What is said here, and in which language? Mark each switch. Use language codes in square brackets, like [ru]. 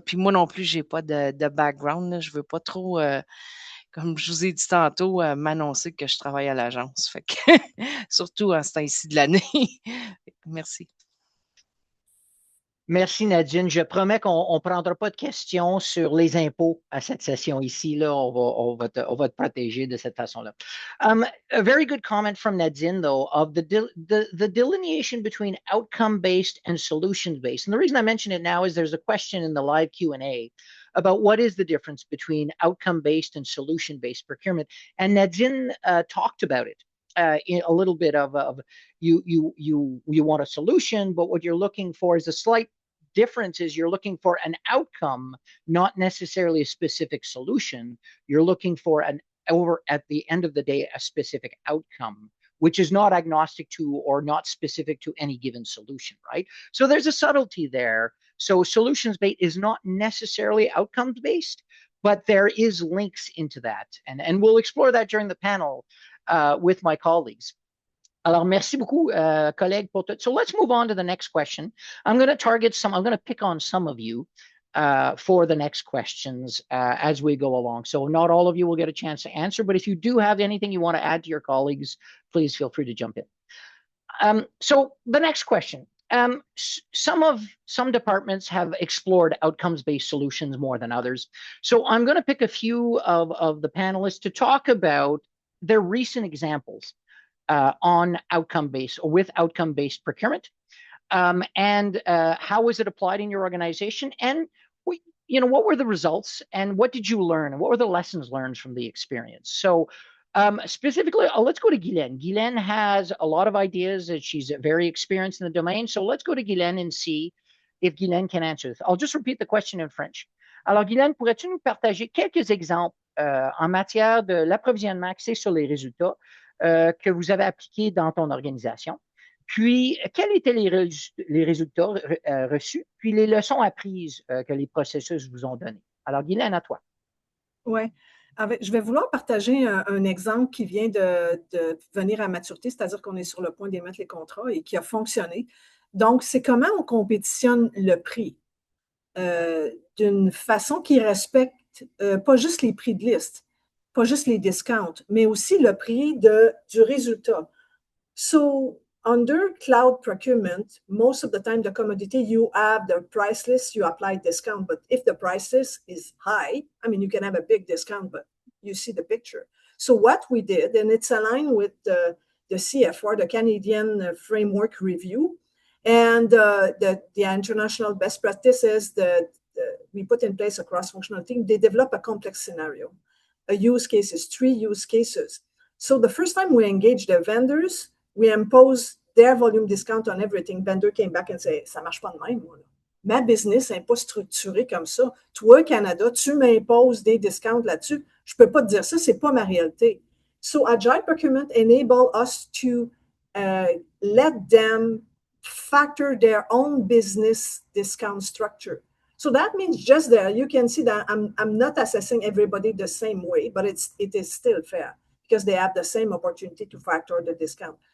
[fr] Puis moi non plus, j'ai pas de background, là. Je veux pas trop, comme je vous ai dit tantôt, m'annoncer que je travaille à l'agence. Fait que surtout en ce temps-ci de l'année. Merci. Merci, Nadine. Je promets qu'on ne prendra pas de questions sur les impôts à cette session ici. Là, on va te protéger de cette façon-là. [en] A very good comment from Nadine, though, of the delineation between outcome-based and solution-based. And the reason I mention it now is there's a question in the live Q&A about what is the difference between outcome-based and solution-based procurement. And Nadine talked about it. In a little bit of you want a solution, but what you're looking for is a slight difference. Is you're looking for an outcome, not necessarily a specific solution. You're looking for over at the end of the day a specific outcome which is not agnostic to or not specific to any given solution, right? So there's a subtlety there. So solutions-based is not necessarily outcomes-based, but there is links into that. And we'll explore that during the panel with my colleagues. [fr] Alors, merci beaucoup, collègues, pour tout. [en] So let's move on to the next question. I'm going to pick on some of you for the next questions as we go along. So not all of you will get a chance to answer, but if you do have anything you want to add to your colleagues, please feel free to jump in. So the next question. Some departments have explored outcomes-based solutions more than others. So I'm going to pick a few of the panelists to talk about their recent examples on outcome-based or with outcome-based procurement, and how was it applied in your organization, and what were the results, and what did you learn, and what were the lessons learned from the experience? So specifically, let's go to Guylaine. Guylaine has a lot of ideas, and she's very experienced in the domain. So let's go to Guylaine and see if Guylaine can answer this. I'll just repeat the question in French. [fr] Alors, Guylaine, pourrais-tu nous partager quelques exemples en matière de l'approvisionnement axé sur les résultats que vous avez appliqués dans ton organisation? Puis, quels étaient les résultats reçus? Puis, les leçons apprises que les processus vous ont données. Alors, Guylaine, à toi. Oui. Je vais vouloir partager un exemple qui vient de venir à maturité, c'est-à-dire qu'on est sur le point d'émettre les contrats et qui a fonctionné. Donc, c'est comment on compétitionne le prix d'une façon qui respecte pas juste les prix de liste, pas juste les discounts, mais aussi le prix du résultat. [en] So, under cloud procurement, most of the time, the commodity, you have the price list, you apply discount. But if the price list is high, I mean, you can have a big discount, but you see the picture. So what we did, and it's aligned with the CFR, the Canadian Framework Review, and the international best practices that we put in place a cross-functional team, they develop a complex scenario, a use cases, 3 use cases. So the first time we engaged the vendors, we imposed their volume discount on everything. [fr] Vendor came back and said, ça marche pas de même, moi, là. Ma business n'est pas structurée comme ça. Toi, Canada, tu m'imposes des discounts là-dessus. Je peux pas te dire ça, c'est pas ma réalité. [en] So Agile Procurement enable us to let them factor their own business discount structure. So that means just there, you can see that I'm not assessing everybody the same way, but it is still fair because they have the same opportunity to factor the discount.